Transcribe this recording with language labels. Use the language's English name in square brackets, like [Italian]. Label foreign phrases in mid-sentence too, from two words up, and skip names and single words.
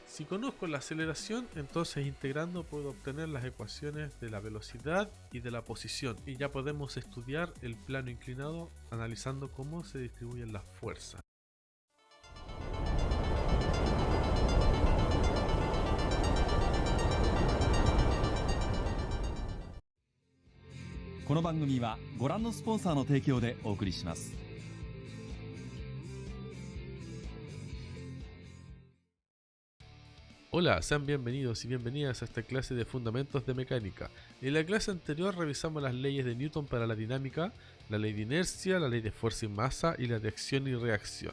[Spanish] Si conozco la aceleración, entonces integrando puedo obtener las ecuaciones de la velocidad y de la posición. Y ya podemos estudiar el plano inclinado analizando cómo se distribuyen las fuerzas. [Japanese] この番組はご覧のスポンサーの提供でお送りします。 [Spanish] Hola, sean bienvenidos y bienvenidas a esta clase de Fundamentos de Mecánica. En la clase anterior revisamos las leyes de Newton para la dinámica, la ley de inercia, la ley de fuerza y masa y la de acción y reacción.